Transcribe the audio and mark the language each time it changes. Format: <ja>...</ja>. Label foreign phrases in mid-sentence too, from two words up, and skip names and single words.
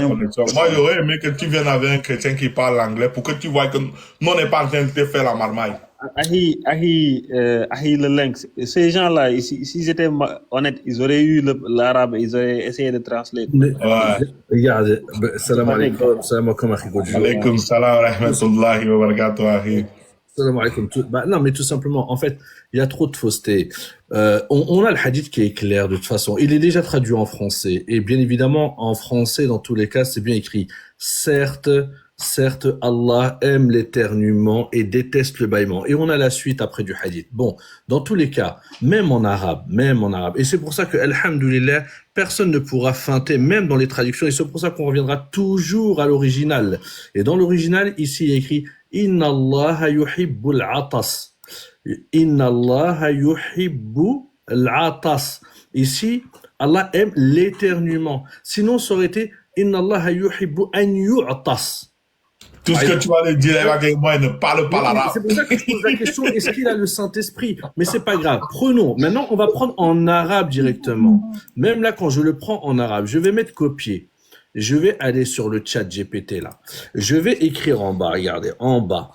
<fr>dans- connexion. Moi, j'aurais aimé que tu viennes avec un chrétien qui parle anglais pour que tu vois que nous, on n'est pas en train de te faire la marmaille. Ahi, le lynx. Ces gens-là, s'ils étaient honnêtes, ils auraient eu l'arabe, ils auraient essayé de translate. Ouais. regarde,</fr> <ar>سلام عليكم، سلام عليكم، أخي Godjo. عليكم السلام ورحمة الله وبركاته، أخي. سلام عليكم.</ar> <fr>Non, mais tout simplement, en fait, il y a trop de fausseté. On a le hadith qui est clair de toute façon. Il est déjà traduit en français. Et bien évidemment, en français, dans tous les cas, c'est bien écrit. Certes, Allah aime l'éternuement et déteste le bâillement. Et on a la suite après du hadith. Bon, dans tous les cas, même en arabe. Et c'est pour ça que, alhamdoulilah, personne ne pourra feinter, même dans les traductions. Et c'est pour ça qu'on reviendra toujours à l'original. Et dans l'original, ici, il est écrit</fr> <ar>إن الله يحب العطاس. إن الله يحب العطاس.</ar> <fr>Ici, Allah aime l'éternuement. Sinon, ça aurait été</fr> <ar>إن الله يحب أن يعطس.</ar> <fr>Tout ce que tu vas lui dire, moi, il ne parle pas l'arabe. C'est pour ça que je pose la question, est-ce qu'il a le Saint-Esprit? Mais c'est pas grave. Prenons. Maintenant, on va prendre en arabe directement. Même là, quand je le prends en arabe, je vais mettre copier. Je vais aller sur le chat GPT là. Je vais écrire en bas, regardez, en bas.</fr>